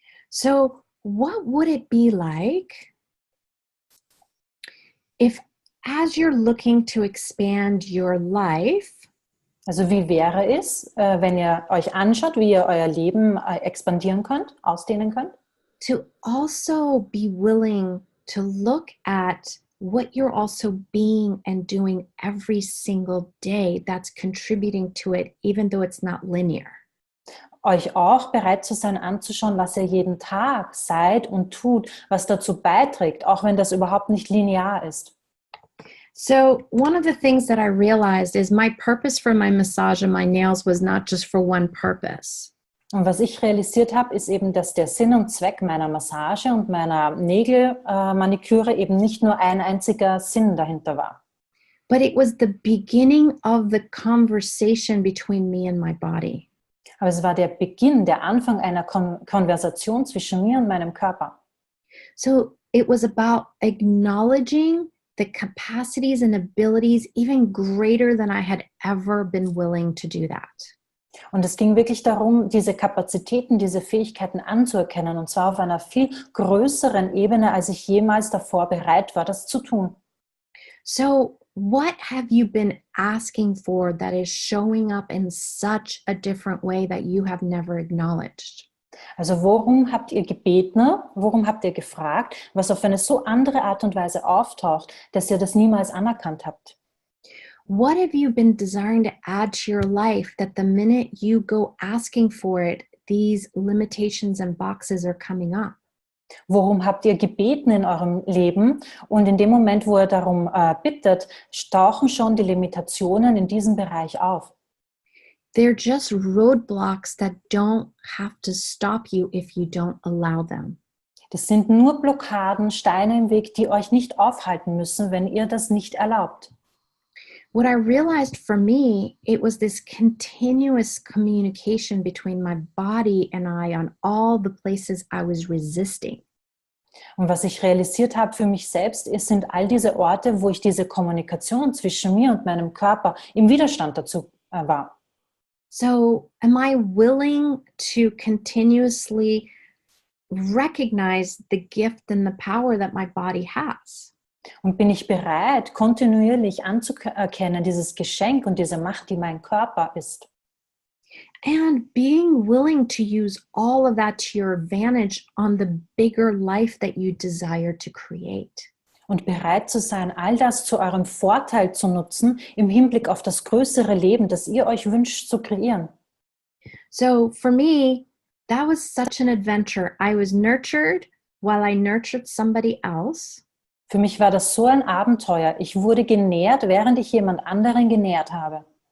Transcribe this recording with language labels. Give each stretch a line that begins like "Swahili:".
English: So what would it be like if, as you're looking to expand your life,
German: Also wie wäre es, wenn ihr euch anschaut, wie ihr euer Leben expandieren könnt, ausdehnen könnt?
English: to also be willing to look at what you're also being and doing every single day that's contributing to it, even though it's not linear.
German: Euch auch bereit zu sein, anzuschauen, was ihr jeden Tag seid und tut, was dazu beiträgt, auch wenn das überhaupt nicht linear ist.
English: So one of the things that I realized is my purpose for my massage and my nails was not just for one purpose.
German: Und was ich realisiert habe, ist eben, dass der Sinn und Zweck meiner Massage und meiner Nägelmaniküre eben nicht nur ein einziger Sinn dahinter war.
English: But it was the beginning of the conversation between me and my body.
German: Aber es war der Beginn, der Anfang einer Konversation zwischen mir und meinem Körper.
English: So it was about acknowledging the capacities and abilities even greater than I had ever been willing to do that.
German: Und es ging wirklich darum, diese Kapazitäten, diese Fähigkeiten anzuerkennen, und zwar auf einer viel größeren Ebene, als ich jemals davor bereit war, das zu tun.
English: So what have you been asking for that is showing up in such a different way that you have never acknowledged?
German: Also worum habt ihr gebeten, worum habt ihr gefragt, was auf eine so andere Art und Weise auftaucht, dass ihr das niemals anerkannt habt?
English: What have you been desiring to add to your life that the minute you go asking for it, these limitations and boxes are coming up?
German: Worum habt ihr gebeten in eurem Leben? Und in dem Moment, wo ihr darum bittet, tauchen schon die Limitationen in diesem Bereich auf.
English: They're just roadblocks that don't have to stop you if you don't allow them.
German: Das sind nur Blockaden, Steine im Weg, die euch nicht aufhalten müssen, wenn ihr das nicht erlaubt.
English: What I realized for me, it was this continuous communication between my body and I on all the places I was resisting.
German: Und was ich realisiert habe für mich selbst, sind all diese Orte, wo ich diese Kommunikation zwischen mir und meinem Körper im Widerstand dazu war.
English: So, am I willing to continuously recognize the gift and the power that my body has?
German: Und bin ich bereit, kontinuierlich anzuerkennen, dieses Geschenk und diese Macht, die mein Körper ist.
English: And being willing to use all of that to your advantage on the bigger life that you desire to create.
German: Und bereit zu sein, all das zu eurem Vorteil zu nutzen, im Hinblick auf das größere Leben, das ihr euch wünscht zu kreieren.
English: So for me, that was such an adventure. I was nurtured while I nurtured somebody else.
German: Für mich war das so ein Abenteuer. Ich wurde genährt, während ich jemand anderen genährt habe.